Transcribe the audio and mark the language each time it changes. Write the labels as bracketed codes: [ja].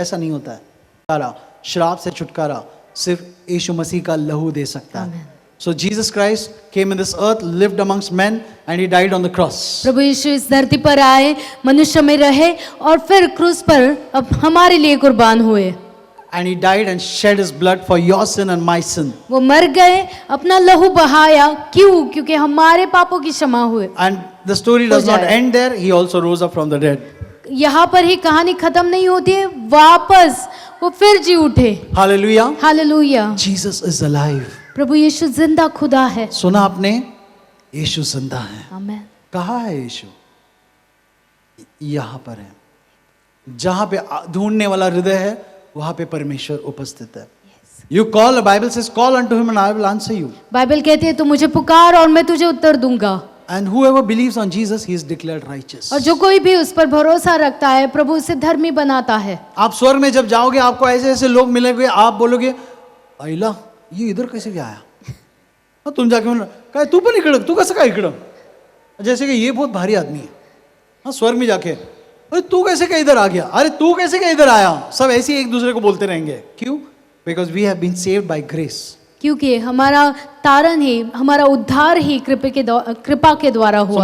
[hi] ऐसा नहीं होता है। श्राप से छुटकारा सिर्फ यीशु मसीह का लहू दे सकता है। [en] So Jesus Christ came in this earth, lived amongst men, and he died on the cross. [hi] प्रभु यीशु इस धरती पर आए, मनुष्य में रहे, और फिर क्रूस पर अब हमारे लिए कुर्बान हुए। [en] And he died and shed his blood for your sin and my sin. [hi] वो मर गए, अपना लहू बहाया। क्यों? क्योंकि हमारे पापों की क्षमा हुए। [en] And the story does not end there. He also rose up from the dead. [hi] यहाँ पर ही कहानी खत्म नहीं होती है, वापस वो फिर जी उठे। [en] Hallelujah. [hi] Hallelujah. [en] Jesus is alive. [hi] प्रभु यीशु जिंदा खुदा है। सुना आपने? यीशु जिंदा है। आमीन। कहाँ है यीशु? यहाँ पर है। जहाँ पे ढूंढने वाला हृदय है, वहाँ पे परमेश्वर उपस्थित है। [en] You call, the Bible says, call unto him and I will answer you. [hi] Bible कहती है, तू मुझे पुकार और मैं तुझे उत्तर दूंगा। [en] And whoever believes on Jesus, he is declared righteous. [hi] और जो कोई भी उस पर भरोसा रखता है, प्रभु उसे धर्मी बनाता है। आप स्वर्ग में जब जाओगे, आपको ऐसे ऐसे लोग मिलेंगे, आप बोलोगे, अला ये इधर कैसे क्या आया? हाँ, तुम जाके बोलो, [mr] काय तू पण इकडं, तू कसं काय इकडं? [hi] जैसे कि ये बहुत भारी आदमी है। हाँ, स्वर्ग में जाके, अरे तू कैसे क्या इधर आ गया? अरे तू कैसे क्या इधर आया? सब ऐसे ही एक दूसरे को बोलते रहेंगे। क्यों? [en] Because we have been saved by grace. [hi] क्योंकि हमारा तारण ही, हमारा उद्धार ही कृपा के द्वारा हुआ।